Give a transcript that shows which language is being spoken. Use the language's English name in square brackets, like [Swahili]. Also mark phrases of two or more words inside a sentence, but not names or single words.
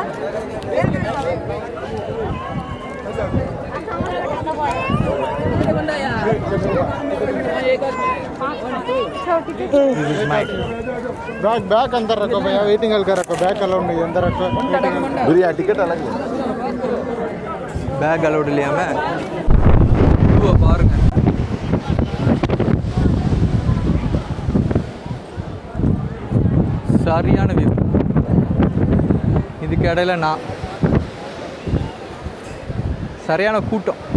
[Hindi] बैग अंदर रखो भैया, [English] waiting hall [Hindi] का रखो, [English] bag allowed [Hindi] नहीं अंदर रखो। भैया टिकट अलग है, [English] bag allowed [Tamil] இல்லையா மே? வியூவை பாருங்க. சரியான வியூ. இதுக்கு இடையில நான் சரியான கூட்டம்.